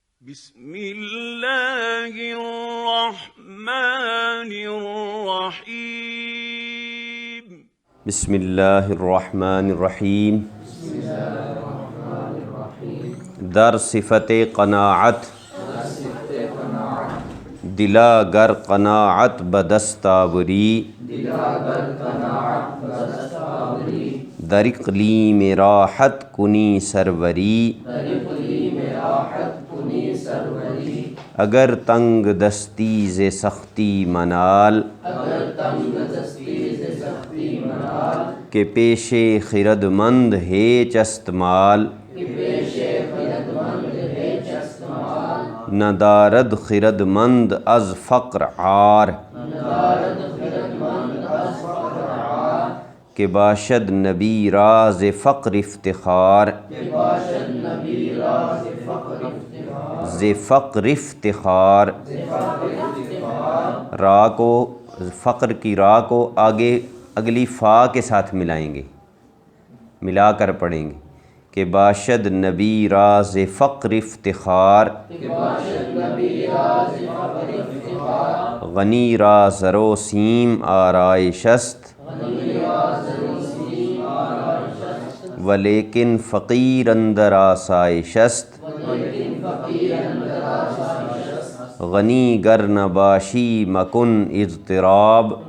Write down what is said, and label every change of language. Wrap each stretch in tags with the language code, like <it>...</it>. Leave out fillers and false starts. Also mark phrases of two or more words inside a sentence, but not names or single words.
<ar>بسم اللہ الرحمن الرحیم بسم اللہ الرحمن الرحیم</ar> <fa>در صفت قناعت دلا گر قناعت بدستاوری در اقلیم راحت کنی سروری اگر تنگ دستی ز سختی منال کہ پیش خرد مند ہے چستمال نہ دارد خرد مند از فقر عار کہ باشد نبی راز فقر افتخار ز فقر افتخار را</fa> <ur>کو فقر کی را کو آگے اگلی فا کے ساتھ ملائیں گے، ملا کر پڑھیں گے</ur> <fa>کہ باشد نبی راز فقر افتخار غنی را زر و سیم آرائش است ولیکن فقیر اندر آسائش است غنی گر نباشی مکن اضطراب</fa>